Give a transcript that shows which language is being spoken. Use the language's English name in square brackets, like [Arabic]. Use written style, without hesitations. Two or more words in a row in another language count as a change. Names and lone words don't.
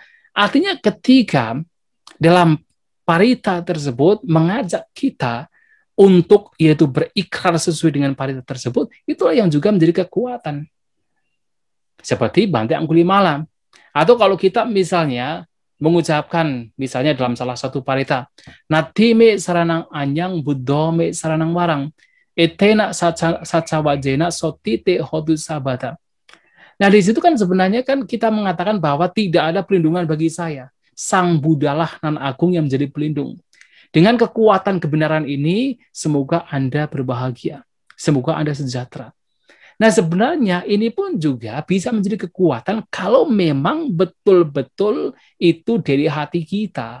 [Indonesian] Artinya ketika dalam parita tersebut mengajak kita untuk yaitu berikrar sesuai dengan parita tersebut, itulah yang juga menjadi kekuatan. Seperti Bante Anggulimala. Atau kalau kita misalnya mengucapkan, misalnya dalam salah satu parita, [Pali] Nati me saranang anyang buddho me saranang warang, etena sacawajena sotite hodu sabata. [Indonesian] Nah, di situ kan sebenarnya kan kita mengatakan bahwa tidak ada perlindungan bagi saya. Sang Buddhalah nan agung yang menjadi pelindung. Dengan kekuatan kebenaran ini, semoga Anda berbahagia. Semoga Anda sejahtera. Nah, sebenarnya ini pun juga bisa menjadi kekuatan kalau memang betul-betul itu dari hati kita.